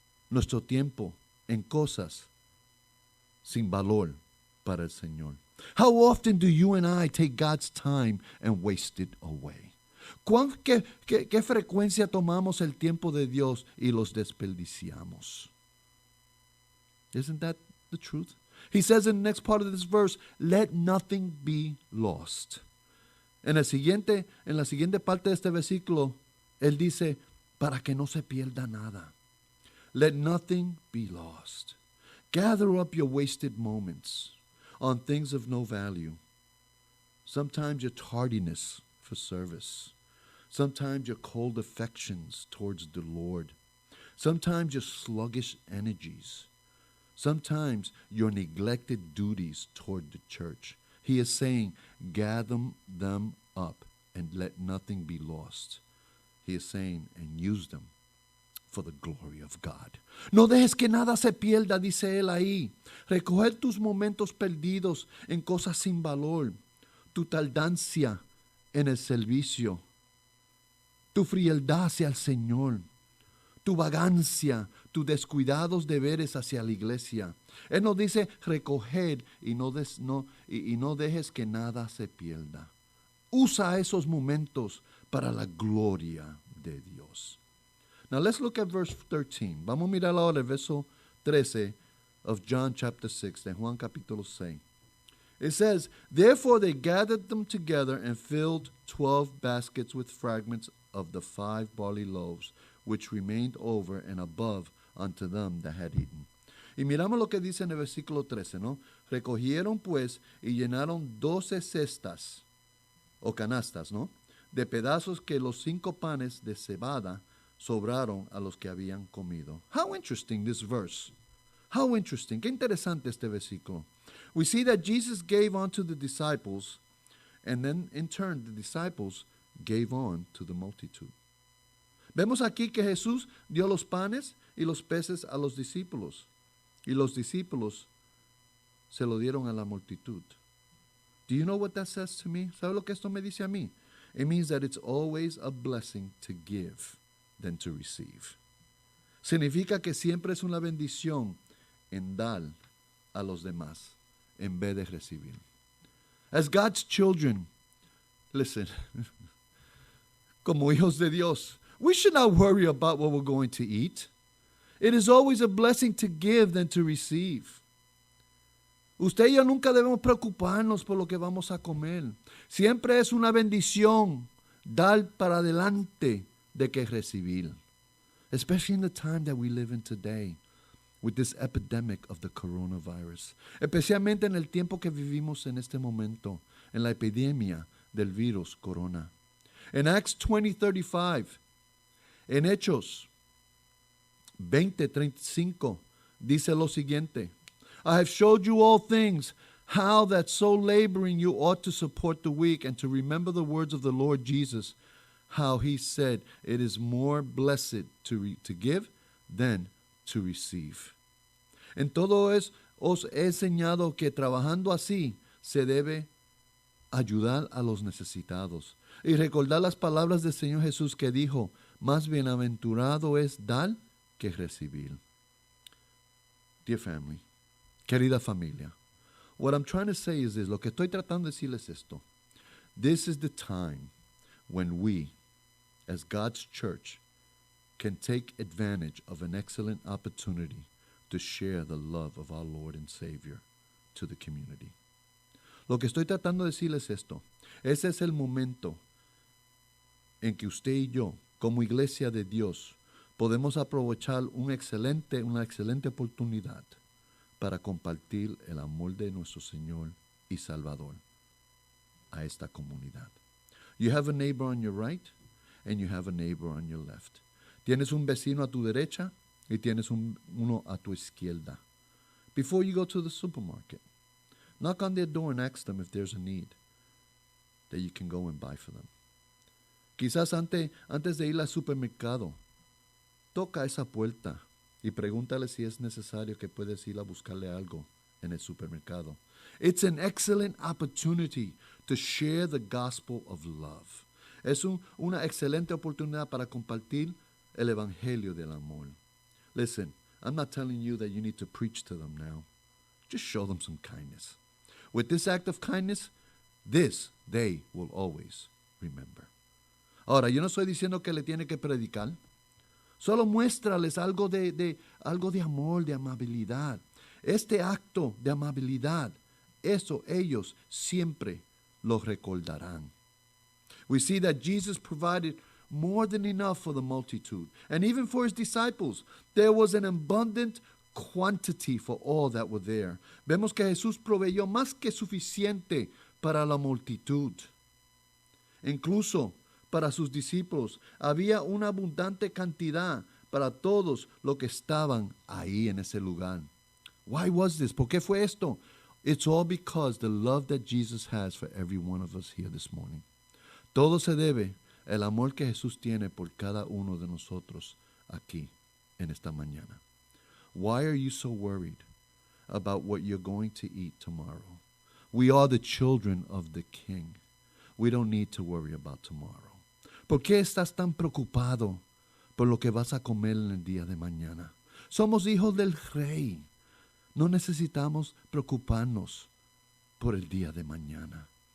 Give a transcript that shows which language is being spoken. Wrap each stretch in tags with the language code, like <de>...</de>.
<es>nuestro tiempo en cosas sin valor para el Señor?</es> <en>How often do you and I take God's time and waste it away?</en> <es>¿Qué frecuencia tomamos el tiempo de Dios y los desperdiciamos?</es> <en>Isn't that the truth? He says in the next part of this verse, let nothing be lost.</en> <es>En la siguiente parte de este versículo, él dice, para que no se pierda nada.</es> <en>Let nothing be lost. Gather up your wasted moments on things of no value. Sometimes your tardiness for service. Sometimes your cold affections towards the Lord. Sometimes your sluggish energies. Sometimes your neglected duties toward the church. He is saying, gather them up and let nothing be lost. He is saying, and use them for the glory of God.</en> <es>No dejes que nada se pierda, dice él ahí. Recoger tus momentos perdidos en cosas sin valor, tu tardancia en el servicio, tu frialdad hacia el Señor, tu vagancia, tus descuidados deberes hacia la iglesia. Él nos dice recoger y no dejes que nada se pierda. Usa esos momentos para la gloria de Dios.</es> <en>Now let's look at verse 13.</en> <es>Vamos a mirar ahora el verso 13</es> <en>of John chapter 6,</en> <es>de Juan capítulo 6.</es> <en>It says, therefore they gathered them together and filled 12 baskets with fragments of the 5 barley loaves, which remained over and above unto them that had eaten.</en> <es>Y miramos lo que dice en el versículo 13, ¿no? Recogieron pues y llenaron 12 cestas o canastas, ¿no? De pedazos que los 5 panes de cebada sobraron a los que habían comido.</es> <en>How interesting this verse. How interesting.</en> <es>Qué interesante este versículo.</es> <en>We see that Jesus gave unto the disciples, and then in turn the disciples gave on to the multitude.</en> <es>Vemos aquí que Jesús dio los panes y los peces a los discípulos, y los discípulos se lo dieron a la multitud.</es> <en>Do you know what that says to me?</en> <es>¿Sabe lo que esto me dice a mí?</es> <en>It means that it's always a blessing to give than to receive.</en> <es>Significa que siempre es una bendición en dar a los demás en vez de recibir.</es> <en>As God's children, listen,</en> <es>como hijos de Dios,</es> <en>we should not worry about what we're going to eat. It is always a blessing to give than to receive.</en> <es>Usted y yo nunca debemos preocuparnos por lo que vamos a comer. Siempre es una bendición dar para adelante de que recibir.</es> <en>Especially in the time that we live in today with this epidemic of the coronavirus.</en> <es>Especialmente en el tiempo que vivimos en este momento, en la epidemia del virus corona. En Acts 20:35, en Hechos 20:35, dice lo siguiente.</es> <en>I have showed you all things, how that so laboring you ought to support the weak and to remember the words of the Lord Jesus, how he said, it is more blessed to give than to receive.</en> <es>En todo os he enseñado que trabajando así se debe ayudar a los necesitados y recordar las palabras del Señor Jesús que dijo, más bienaventurado es dar que recibir.</es> <en>Dear family,</en> <es>querida familia,</es> <en>what I'm trying to say is this,</en> <es>lo que estoy tratando de decirles esto.</es> <en>This is the time when we, as God's church, can take advantage of an excellent opportunity to share the love of our Lord and Savior to the community.</en> <es>Lo que estoy tratando de decirles esto. Ese es el momento en que usted y yo, como iglesia de Dios, podemos aprovechar una excelente oportunidad para compartir el amor de nuestro Señor y Salvador a esta comunidad.</es> <en>You have a neighbor on your right and you have a neighbor on your left.</en> <es>Tienes un vecino a tu derecha y tienes uno a tu izquierda.</es> <en>Before you go to the supermarket, knock on their door and ask them if there's a need that you can go and buy for them.</en> <es>Quizás antes de ir al supermercado, toca esa puerta y pregúntale si es necesario que puedes ir a buscarle algo en el supermercado.</es> <en>It's an excellent opportunity to share the gospel of love.</en> <es>Es una excelente oportunidad para compartir el evangelio del amor.</es> <en>Listen, I'm not telling you that you need to preach to them now. Just show them some kindness. With this act of kindness, this they will always remember.</en> <es>Ahora, yo no estoy diciendo que le tiene que predicar. Solo muéstrales algo de amor, de amabilidad. Este acto de amabilidad, eso ellos siempre lo recordarán.</es> <en>We see that Jesus provided more than enough for the multitude. And even for his disciples, there was an abundant quantity for all that were there.</en> <es>Vemos que Jesús proveyó más que suficiente para la multitud. Incluso para sus discípulos había una abundante cantidad para todos los que estaban ahí en ese lugar.</es> <en>Why was this?</en> <es>¿Por qué fue esto?</es> <en>It's all because the love that Jesus has for every one of us here this morning.</en> <es>Todo se debe al amor que Jesús tiene por cada uno de nosotros aquí en esta mañana.</es> <en>Why are you so worried about what you're going to eat tomorrow? We are the children of the King. We don't need to worry about tomorrow.</en> <es>¿Por qué estás tan preocupado por lo que vas a comer en el día de mañana? Somos hijos del Rey. No necesitamos preocuparnos por el día de mañana.</es>